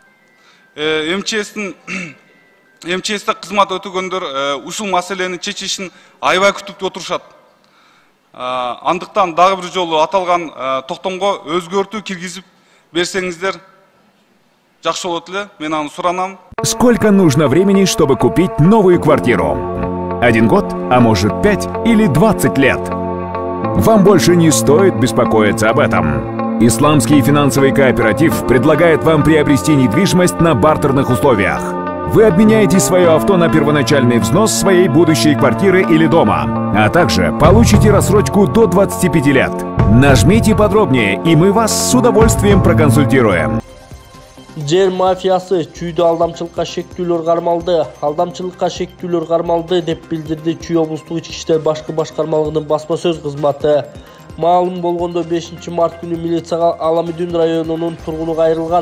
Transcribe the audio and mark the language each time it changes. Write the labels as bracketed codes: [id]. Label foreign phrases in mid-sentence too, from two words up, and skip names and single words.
[ky] МЧСте кызмат өтөгөндөр ушул маселени чечишин аябай күтүп отурушат. Андыктан дагы бир жолу аталган токтомго өзгөртүү киргизип берсеңиздер жакшы болот эле. Мен аны суранам. [ru] Сколько нужно времени, чтобы купить новую квартиру? 1 год, а может 5 или 20 лет? Вам больше не стоит беспокоиться об этом. Исламский финансовый кооператив предлагает вам приобрести недвижимость на бартерных условиях. Вы обменяете свое авто на первоначальный взнос своей будущей квартиры или дома, а также получите рассрочку до 25 лет. Нажмите подробнее, и мы вас с удовольствием проконсультируем. [ky] Жер мафиясы чүйдө алдамчылыкка шектүүлөр кармалды деп билдирди Чүй облустук ички иштер башкы башкармалыгынын басма сөз кызматы. Маалым болгондо 5 март күнү милицияга Аламүдүн районунун тургуну кайрылган.